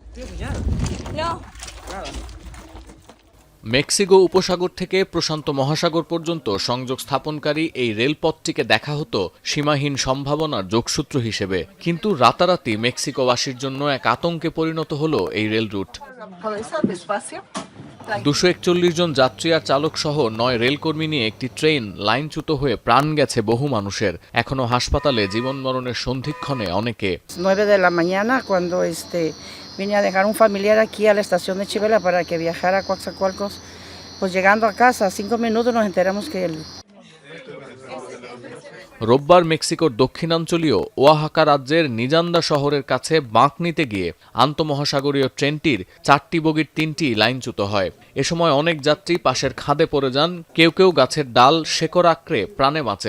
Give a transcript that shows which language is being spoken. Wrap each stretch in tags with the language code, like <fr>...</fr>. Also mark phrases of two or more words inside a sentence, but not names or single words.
<bn>মেক্সিকো উপসাগর থেকে প্রশান্ত মহাসাগর পর্যন্ত সংযোগ স্থাপনকারী এই রেলপথটিকে দেখা হতো সীমাহীন সম্ভাবনার যোগসূত্র হিসেবে, কিন্তু রাতারাতি মেক্সিকোবাসীর জন্য এক আতঙ্কে পরিণত হলো এই রেল রুট। 241 জন যাত্রী আর চালক সহ 9 রেলকর্মী নিয়ে একটি ট্রেন লাইনচ্যুত হয়ে প্রাণ গেছে বহু মানুষের। এখনো হাসপাতালে জীবন মরণের সন্ধিক্ষণে অনেকে।</bn> <es>9 de la mañana cuando vine a dejar un familiar aquí a la estación de Chivela para que viajara a Coatzacoalcos. Pues llegando a casa, 5 minutos nos enteramos que</es> <bn>রোববার মেক্সিকোর দক্ষিণাঞ্চলীয় ওয়াহাকা রাজ্যের নিজান্দা শহরের কাছে বাঁক নিতে গিয়ে আন্তঃমহাসাগরীয় ট্রেনটির 4টি বগির 3টি লাইনচ্যুত হয়। এ সময় অনেক যাত্রী পাশের খাদে পড়ে যান, কেউ কেউ গাছের ডাল শেকড় আঁকড়ে প্রাণে বাঁচেন।</bn>